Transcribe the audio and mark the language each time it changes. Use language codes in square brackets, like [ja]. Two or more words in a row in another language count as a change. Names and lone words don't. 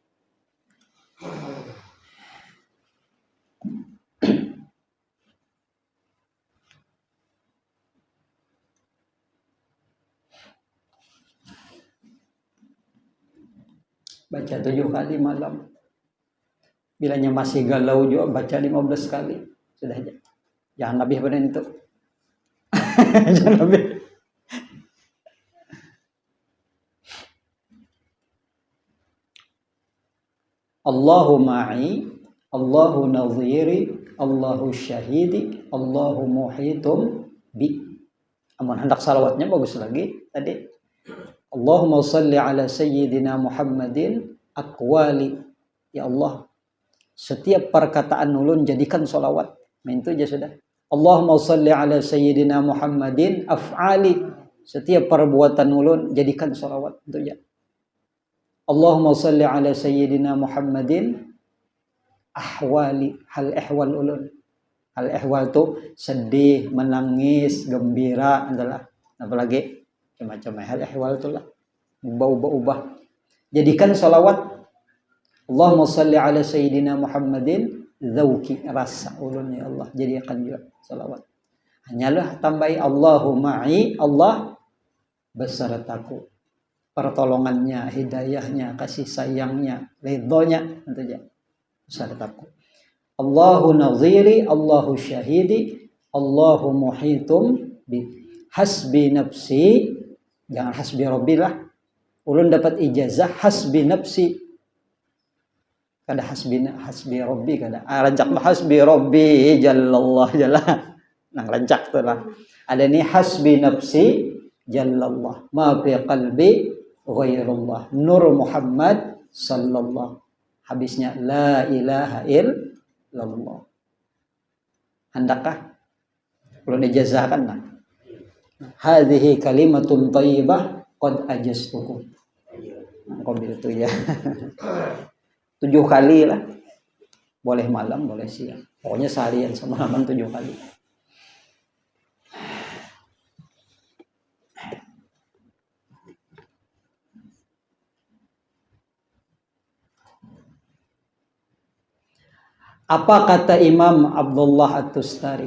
[id] Baca 7 kali malam. [bjn] Bilanya masih galau juga baca 15 kali. [id] Sudah aja. Jangan lebih benar itu. Jangan lebih. [ar] الله معي الله ناظري الله شهيدي الله محيط بي. [bjn] Amun hendak salawatnya bagus lagi tadi. [ar] اللهم صل على سيدنا محمد أقوالي. يا الله, [bjn] setiap perkataan ulun jadikan solawat. [id] Itu aja sudah. [ar] اللهم صل على سيدنا محمد أفعالي. [bjn] Setiap perbuatan ulun jadikan solawat. [id] Itu aja. [ar] اللهم صل على سيدنا محمد أحوالي. [bjn] Hal ihwal ulun. [id] Hal ihwal itu sedih, menangis, gembira adalah. Apalagi macam-macam hal ihwal itulah. Ubah-ubah. Jadikan salawat. [ar] اللهم صل على سيدنا محمد ذوقي, [bjn] rasa ulun [ar] يا الله, [id] jadikan juga salawat. Hanyalah tambahi Allahuma'i, Allah besertaku. Pertolongannya, hidayahnya, kasih sayangnya, ridhonya tentunya besertaku. [ar] الله ناظري الله شهيدي الله محيط بي. حسبي نفسي, jangan حسبي ربي lah. [bjn] Ulun dapat ijazah [ar] حسبي نفسي. [bjn] Kada [ar] حسبي ربي [bjn] kada. [ar] Rancak حسبي ربي جل الله جل. [bjn] Nang rancak tu lah. Ada ni [ar] حسبي نفسي جل الله. ما في قلبي غير الله. نور محمد صلى الله. Habisnya لا إله إلا الله. [bjn] Hendakkah? Ulun ijazahkan lah. [ar] هذه كلمة طيبة قد أجزتكم. [id] Qabil itu ya. 7 kali lah. Boleh malam, boleh siang. Pokoknya seharian semalaman 7 kali. Apa kata Imam Abdullah At-Tustari?